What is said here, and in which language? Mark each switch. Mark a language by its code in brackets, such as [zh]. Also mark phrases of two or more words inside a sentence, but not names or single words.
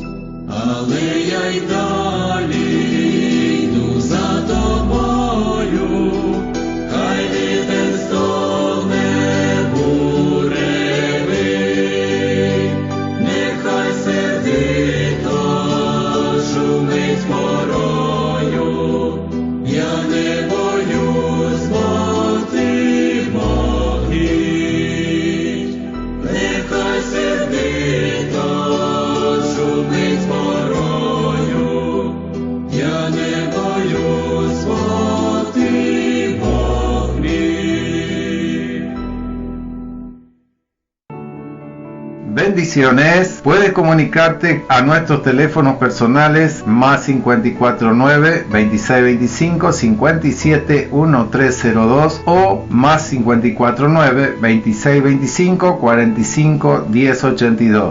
[uk] Але я й далі йду за тобою, хай вітер стогне буревий, нехай сердито шумить порою, я не боюсь, бо Ти могить. Нехай сердито шумить порою, я не боюсь, бо Ти могить. [es] Bendiciones. Puedes comunicarte a nuestros teléfonos personales más 549 2625 57 1302 o más 549 2625 45 1082.